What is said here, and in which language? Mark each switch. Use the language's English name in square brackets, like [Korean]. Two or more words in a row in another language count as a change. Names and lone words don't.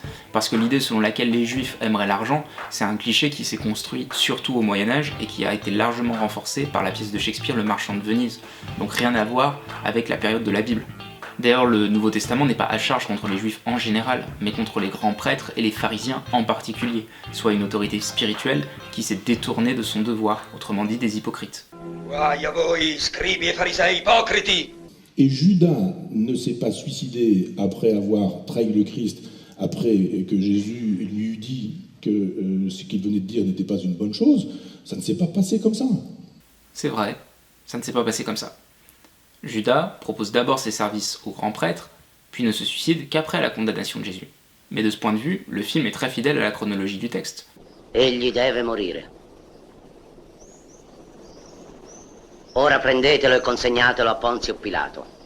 [French] Parce que l'idée selon laquelle les Juifs aimeraient l'argent, c'est un cliché qui s'est construit surtout au Moyen-Âge et qui a été largement renforcé par la pièce de Shakespeare Le Marchand de Venise. Donc rien à voir avec la période de la Bible. D'ailleurs, le Nouveau Testament n'est pas à charge contre les Juifs en général, mais contre les grands prêtres et les pharisiens en particulier, soit une autorité spirituelle qui s'est détournée de son devoir, autrement dit des hypocrites. [Italian] Guai a voi, scribi e farisei ipocriti! [French] Et Judas ne s'est pas suicidé après avoir trahi le Christ, après que Jésus lui eut dit que ce qu'il venait de dire n'était pas une bonne chose. Ça ne s'est pas passé comme ça. C'est vrai, ça ne s'est pas passé comme ça. Judas propose d'abord ses services au grand prêtre, puis ne se suicide qu'après la condamnation de Jésus. Mais de ce point de vue, le film est très fidèle à la chronologie du texte. [Italian] Egli deve morire. Ora prendetelo e consegnatelo a Ponzio Pilato.